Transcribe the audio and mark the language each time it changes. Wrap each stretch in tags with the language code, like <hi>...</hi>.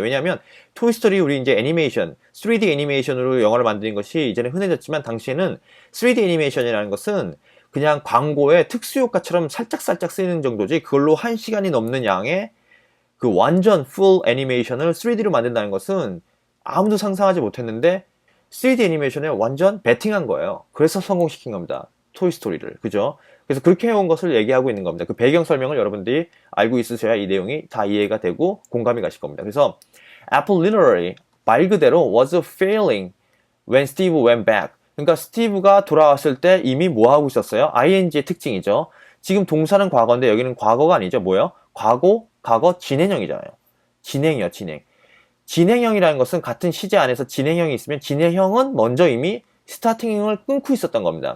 <ko>왜냐하면 토이스토리 우리 이제 애니메이션, 3D 애니메이션으로 영화를 만드는 것이 이제는 흔해졌지만 당시에는 3D 애니메이션이라는 것은 그냥 광고에 특수효과처럼 살짝살짝 쓰이는 정도지 그걸로 1시간이 넘는 양의 그 완전 풀 애니메이션을 3D로 만든다는 것은 아무도 상상하지 못했는데 3D 애니메이션에 완전 베팅한 거예요. 그래서 성공시킨 겁니다. 토이스토리를. 그죠? 그래서 그렇게 해온 것을 얘기하고 있는 겁니다. 그 배경 설명을 여러분들이 알고 있으셔야 이 내용이 다 이해가 되고 공감이 가실 겁니다.</ko> <en>그래서 Apple literally</en> <ko>말 그대로</ko> <en>was failing when Steve went back.</en> <ko>그러니까 스티브가 돌아왔을 때 이미 뭐 하고 있었어요? ing의 특징이죠. 지금 동사는 과거인데 여기는 과거가 아니죠. 뭐요? 과거 진행형이잖아요. 진행이요, 진행. 진행형이라는 것은 같은 시제 안에서 진행형이 있으면 진행형은 먼저 이미 스타팅을 끊고 있었던 겁니다.</ko>